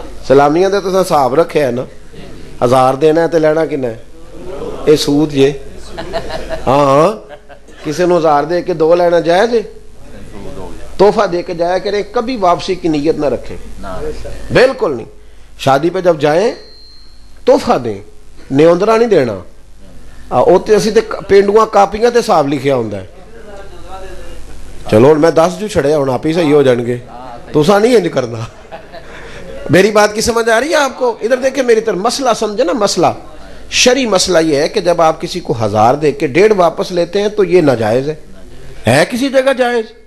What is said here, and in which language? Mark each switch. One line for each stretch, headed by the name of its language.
Punjabi: سلامیاں دے تو حساب رکھے ہے نا،
Urdu: 1000 دینا ہے تو لینا کنا ہے؟
Punjabi: یہ سود جے. ہاں کسی نو 1000 دے کے 2 لینا
Urdu: جائز ہے؟ تحفہ دے کے جایا کریں، کبھی واپسی کی نیت نہ رکھیں، بالکل نہیں. شادی پہ جب جائیں تحفہ دیں، نیوندرا نہیں دینا.
Punjabi: اسی تے پینڈواں کاپیاں تے حساب لکھیا ہوندا ہے. چلو میں 10 جو چھڑیا ہوں آپ ہی صحیح ہو جان گے، تسا نہیں انج کرنا.
Urdu: میری بات کی سمجھ آ رہی ہے آپ کو؟ ادھر دیکھیں میری طرف. مسئلہ سمجھے نا، مسئلہ شرعی مسئلہ یہ ہے کہ جب آپ کسی کو 1000 دے کے 1.5 واپس لیتے ہیں تو یہ ناجائز ہے کسی جگہ جائز.